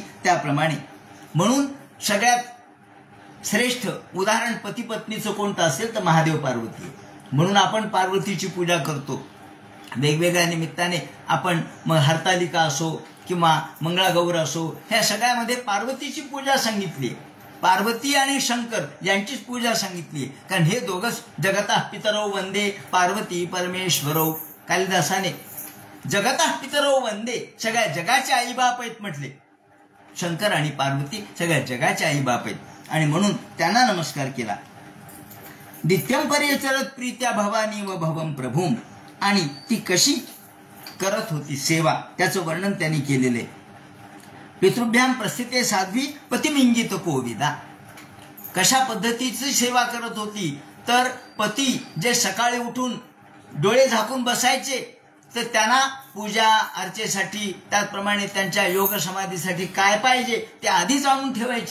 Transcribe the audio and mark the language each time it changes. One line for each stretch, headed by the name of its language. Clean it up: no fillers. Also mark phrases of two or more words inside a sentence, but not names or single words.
Marathi: त्याप्रमाणे म्हणून सगळ्यात श्रेष्ठ उदाहरण पती पत्नीचं कोणतं असेल तर महादेव पार्वती. म्हणून आपण पार्वतीची पूजा करतो. वेगवेगळ्या निमित्ताने आपण मग हरतालिका असो किंवा मंगळागौर असो, ह्या सगळ्यामध्ये पार्वतीची पूजा सांगितली. पार्वती आणि शंकर यांचीच पूजा सांगितली. कारण हे दोघंच
Sanskrit: जगतः पितरौ वंदे पार्वती परमेश्वरौ.
Marathi: कालिदासाने
Sanskrit: जगतः पितरौ वंदे,
Marathi: सगळ्या जगाचे आईबाप आहेत म्हटले. शंकर आणि पार्वती सगळ्या जगाचे आईबाप आहेत आणि म्हणून त्यांना नमस्कार केला.
Sanskrit: नित्यम पर्यचरत प्रीत्या भवानी व भवम प्रभुम.
Marathi: आणि ती कशी करत होती सेवा त्याचं वर्णन त्यांनी केलेले.
Sanskrit: पितृभ्याम प्रस्थिते साध्वी पतिमिंगित कोविदा.
Marathi: कशा पद्धतीची सेवा करत होती तर पती जे सकाळी उठून डोळे झाकून बसायचे तर त्यांना पूजा अर्चेसाठी, त्याचप्रमाणे त्यांच्या योग समाधीसाठी काय पाहिजे ते आधीच आणून ठेवायची.